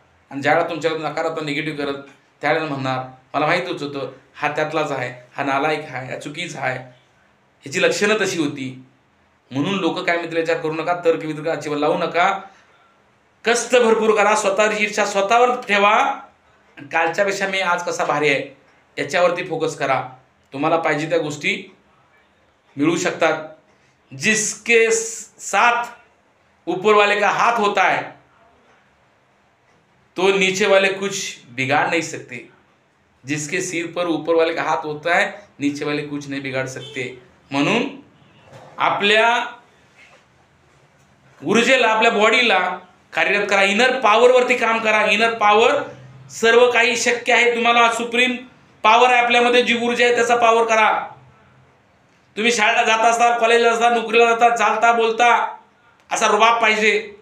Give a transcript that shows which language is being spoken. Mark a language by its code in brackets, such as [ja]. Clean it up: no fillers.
[mr] आणि ज्यावेळेला तुमच्याकडे नकारात्मक निगेटिव्ह करत त्यावेळेला म्हणणार मला माहीतच होतं हा त्यातलाच आहे, हा नालायक आहे, हा चुकीचा आहे, ह्याची लक्षणं तशी होती. म्हणून लोक काय मित्र विचार करू नका, तर्क वितर्क अजिबात लावू नका. कष्ट भरपूर करा, स्वतःची इच्छा स्वतःवर ठेवा. कालच्यापेक्षा मी आज कसा भारी आहे याच्यावरती फोकस करा. तुम्हाला पाहिजे त्या गोष्टी मिळू शकतात. [hi] जिसके साथ ऊपर वाले का हाथ होता है तो नीचे वाले कुछ बिगाड़ नहीं सकते. जिसके सिर पर ऊपर वाले का हाथ होता है नीचे वाले कुछ नहीं बिगाड़ सकते. [mr] म्हणून आपल्या ऊर्जेला, आपल्या बॉडीला कार्यरत करा. इनर पॉवरवरती काम करा. इनर पॉवर सर्व काही शक्य आहे. तुम्हाला सुप्रीम पॉवर आहे आपल्यामध्ये, जी ऊर्जा आहे त्याचा पॉवर करा. तुम्ही शाळेला जात असता, कॉलेजला असता, नोकरीला जाता, चालता बोलता असा रुबाब पाहिजे.